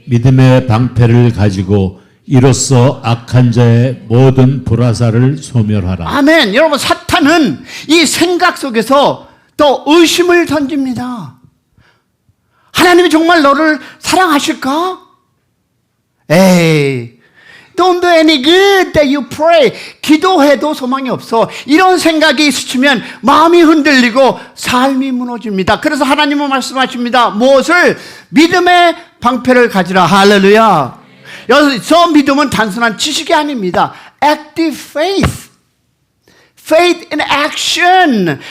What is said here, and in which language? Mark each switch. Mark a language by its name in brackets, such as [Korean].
[Korean] 믿음의 방패를 가지고 이로써 악한 자의 모든 불화살을 소멸하라. 아멘. 여러분, 사탄은 이 생각 속에서 또 의심을 던집니다. 하나님이 정말 너를 사랑하실까? [English] 에이, don't do any good that you pray. [Korean] 기도해도 소망이 없어. 이런 생각이 스치면 마음이 흔들리고 삶이 무너집니다. 그래서 하나님은 말씀하십니다. 무엇을? 믿음의 방패를 가지라. 할렐루야. 여기서 믿음은 단순한 지식이 아닙니다. [English] Active faith. Faith in action.